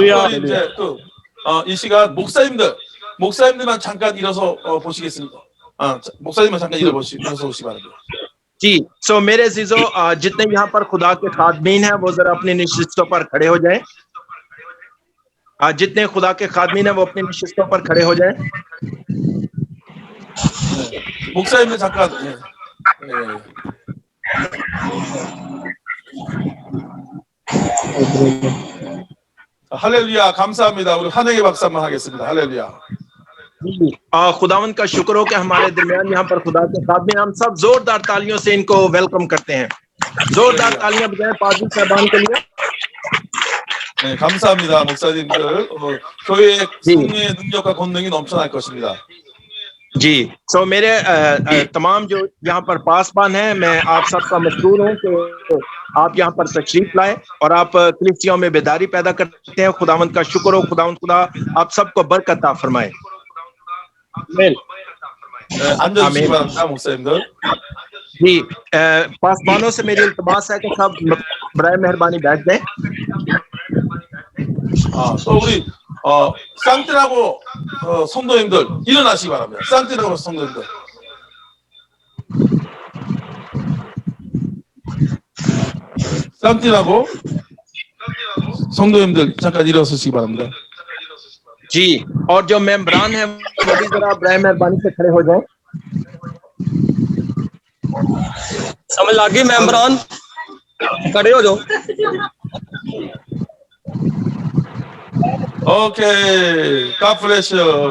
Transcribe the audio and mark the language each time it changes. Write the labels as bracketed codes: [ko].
[ko] 이제 또 이 시간 목사님들만 잠깐 일어서 보시겠습니다. 목사님만 잠깐 일어서 보시기 바랍니다. [hi] जी मेरे अजीजों, जितने यहाँ पर खुदा के खादमीन हैं वो जरा अपनी निशिस्तों पर खड़े हो जाएं। जितने खुदा के खादमीन हैं वो अपनी निशिस्तों पर खड़े हो जाएं। [ko] 목사님들 잠깐. 할렐루야. 감사합니다. 우리 환영의 박수 한번 하겠습니다. 할렐루야. [hi] खुदावंद का शुक्र हो कि हमारे दरमियान यहाँ पर खुदा के खादमीन, हम सब जोरदार तालियों से इनको वेलकम करते हैं। जोरदार तालियां बजाएं पादरी साहबान के लिए। [ko] 네, 감사합니다, 목사님들. 교회의 성령의 능력과 권능이 넘쳐날 것입니다. [hi] जी मेरे तमाम जो यहाँ पर पासबान हैं, मैं आप सबका मशहूर हूँ कि आप यहाँ पर तशरीफ लाए और आप कलीसियाओं में बेदारी पैदा करते हैं। खुदावंद का शुक्र हो, खुदा आप सबको बरकत अता फरमाए। [ko] 앉아주시기 바랍니다, 목사님들. [hi] जी पासबानों से मेरी इल्तिमास है कि सब बराए मेहरबानी बैठ जाएं। [ko] 또 우리 산티아고 성도님들 일어나시기 바랍니다. 산티아고 성도님들. 산티아고 성도님들 잠깐 일어서시기 바랍니다. [hi] जी और जो मेंबरान हैं वो भी जरा बराए मेहरबानी से खड़े हो जाएं। समझ लगी मेंबरान, खड़े हो जाओ। Okay, [en] God bless you.